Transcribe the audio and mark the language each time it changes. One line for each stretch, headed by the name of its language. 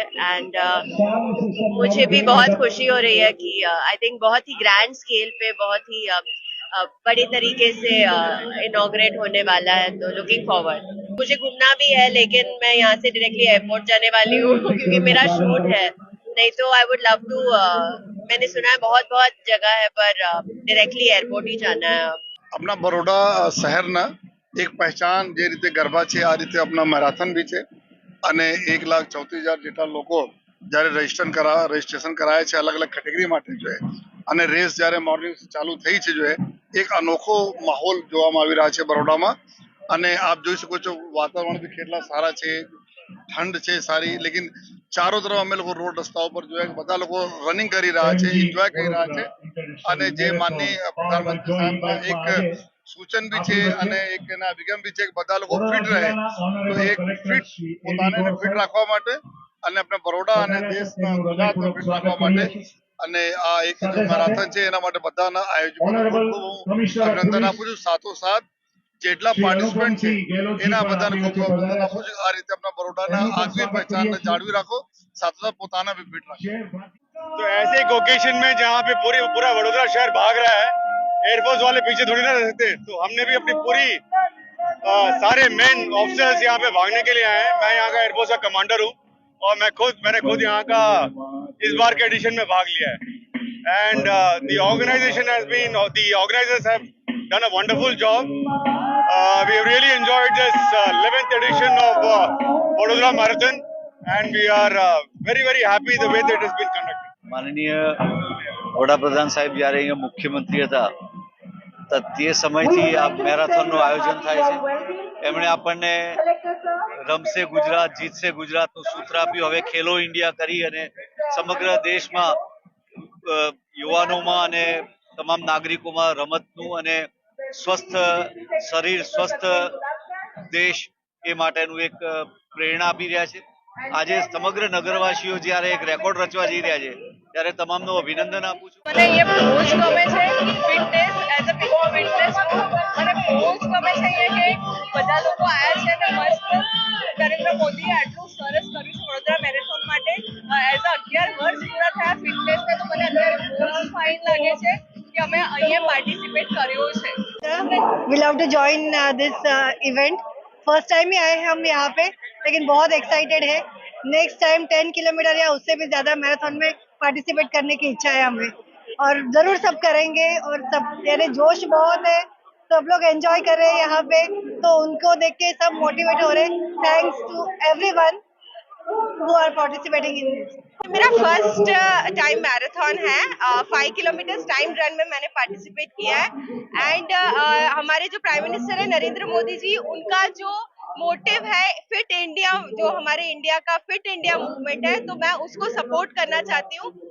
Hindi: And मुझे भी बहुत खुशी हो रही है कि आई थिंक बहुत ही ग्रैंड स्केल पे, बहुत ही बड़े तरीके से इनॉग्रेट होने वाला है. तो लुकिंग फॉरवर्ड. मुझे घूमना भी है, लेकिन मैं यहाँ से डायरेक्टली एयरपोर्ट जाने वाली हूँ क्योंकि मेरा शूट है. नहीं तो
English: I would love to,
Hindi: मैंने सुना है बहुत बहुत जगह है, पर डायरेक्टली एयरपोर्ट ही जाना है.
Gujarati: अपना बड़ोड़ा शहरना एक पहचान જે રીતે ગરબા છે, આ રીતે આપણા મેરાથન બી છે. અને 1,34,000 જેટલા લોકો જ્યારે રજીસ્ટ્રેશન કરાયા છે અલગ અલગ કેટેગરી માટે જોઈએ. અને રેસ જ્યારે મોર્નિંગ ચાલુ થઈ છે જોઈએ, એક અનોખો માહોલ જોવામાં આવી રહ્યા છે બરોડામાં. અને આપ જોઈ શકો છો વાતાવરણ બી કેટલા સારા છે, ઠંડ છે સારી. લેકિન ચારો તરફ અમે લોકો રોડ રસ્તાઓ પર જોયા બધા લોકો રનિંગ કરી રહ્યા છે, એન્જોય કરી રહ્યા છે. અને જે માનનીય પ્રધાનમંત્રી સાહેબના એક સૂચન બી છે અને એક એના અભિગમ બી છે કે બધા લોકો ફિટ રહે. તો એક ફિટ પોતાને ફિટ રાખવા માટે અને આપણે બરોડા અને દેશના ગુજરાતને ફિટ રાખવા માટે અને આ એક મેરાથન છે એના માટે બધાના આયોજકોને ખૂબ અભિનંદન આપું છું. સાથોસાથ જેટલા પાર્ટિસિપન્ટ છે એના બધાને ખૂબ અભિનંદન આપું છું. આ રીતે આપણા બરોડાના આગવી પહેચાનને જાળવી રાખો, સાથોસાથ પોતાને બી ફિટ રાખો.
Hindi: तो ऐसे एक ओकेशन में जहाँ पे पूरा वडोदरा शहर भाग रहा है, एयरफोर्स वाले पीछे थोड़ी ना रह सकते, तो हमने भी अपनी पूरी सारे मेन ऑफिसर्स यहाँ पे भागने के लिए आए हैं। मैं यहाँ का एयरफोर्स का कमांडर हूँ और मैंने खुद यहाँ का इस बार के एडिशन में भाग लिया है।
English: And the organizers have done a wonderful job. We have really enjoyed this 11th edition of Vadodara Marathon, and we are very happy the way that it has been conducted.
Gujarati: માનનીય વડાપ્રધાન સાહેબ જ્યારે અહીંયા મુખ્યમંત્રી હતા તે સમયથી આ મેરેથોનનું આયોજન થાય છે. એમણે આપણને રમશે ગુજરાત જીતશે ગુજરાતનું સૂત્ર આપ્યું. હવે ખેલો ઇન્ડિયા કરી અને સમગ્ર દેશમાં યુવાનોમાં અને તમામ નાગરિકોમાં રમતનું અને સ્વસ્થ શરીર સ્વસ્થ દેશ એ માટેનું એક પ્રેરણા આપી રહ્યા છે. આજે સમગ્ર નગરવાસીઓ જ્યારે એક રેકોર્ડ રચવા જઈ રહ્યા છે ત્યારે તમામનું અભિનંદન આપું છું. મને અહીંયા બહુ જ ગમે છે fitness
English: as a big fitness
Gujarati: મને બહુ જ ગમે છે અહીંયા કે બધા લોકો આવ્યા છે અને મસ્ત નરેન્દ્ર મોદીએ આટલું સરસ કર્યું છે વડોદરા મેરેથોન માટે. એઝ અ 11 વર્ષ પૂરા થયા ફિટનેસને, તો મને અત્યારે બહુ જ ફાઇન લાગે છે કે અમે અહીંયા પાર્ટિસિપેટ કર્યું છે.
English: We love to join this event.
Hindi: First time ही आए हैं हम यहाँ पे, लेकिन बहुत एक्साइटेड है. नेक्स्ट टाइम 10 किलोमीटर या उससे भी ज्यादा मैराथन में पार्टिसिपेट करने की इच्छा है हमें, और जरूर सब करेंगे. और सब यानी जोश बहुत है, सब लोग एंजॉय कर रहे हैं यहाँ पे, तो उनको देख के सब मोटिवेट हो रहे हैं.
English: Thanks to everyone who are participating in this.
Hindi: मेरा फर्स्ट टाइम मैराथन है. 5 किलोमीटर टाइम रन में मैंने पार्टिसिपेट किया है. एंड हमारे जो प्राइम मिनिस्टर है नरेंद्र मोदी जी, उनका जो मोटिव है फिट इंडिया, जो हमारे इंडिया का फिट इंडिया मूवमेंट है, तो मैं उसको सपोर्ट करना चाहती हूँ.